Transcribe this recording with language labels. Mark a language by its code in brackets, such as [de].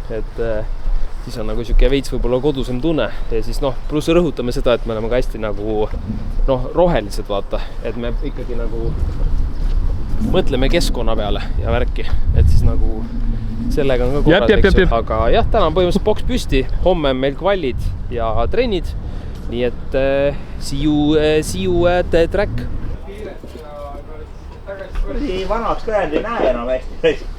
[et] Et siis on nagu siuke veits võib-olla kodusem tunne. Ja siis pluss rõhutame seda, et me oleme ka hästi nagu rohelised, vaata. Et me ikkagi nagu mõtleme keskkonna peale ja värki. Et siis nagu sellega on ka korras, eks. Aga jah, täna on põhimõtteliselt boks püsti. Homme on meil kvallid ja trennid. Nii et [en] see you at the track. [et] Nii vanaks käed ei näe enam hästi.